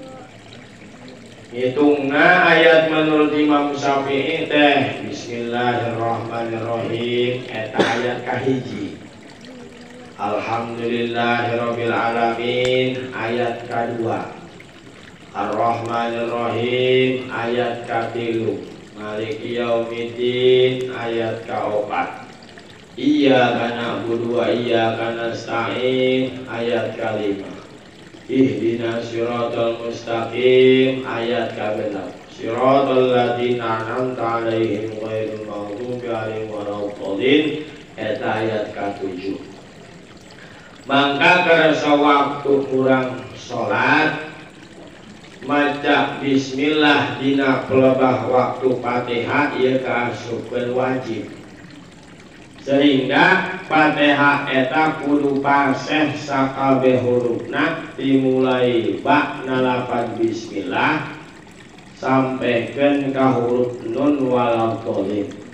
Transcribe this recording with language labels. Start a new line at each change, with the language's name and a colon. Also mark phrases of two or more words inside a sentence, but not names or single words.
Sundanese: Hitungna ayat menurut Imam Syafi'i teh Bismillahirrahmanirrahim eta ayat kahiji.
Arabic: الحمد لله رب العالمين
Sundanese: ayat kadua. Ar-Rahmanirrahim ayat katilu.
Arabic: مالك يوم الدين
Sundanese: ayat kaopat.
Arabic: إياك نعبد وإياك نستعين
Sundanese: ayat kalima.
Arabic: اهدنا الصراط المستقيم
Sundanese: ayat kabenap.
Arabic: صراط الذين أنعمت عليهم غير المغضوب عليهم ولا الضالين
Sundanese: eta ayat ka-7. Mangka karasa waktu kurang salat maca bismillah dina pelebah waktu Fatihah ieu kaasupkeun wajib. Sehingga Fatihah eta kudu paseh sakabeh hurufna dimulai ba nalapan bismillah sampaikan ka huruf nun waladdallin.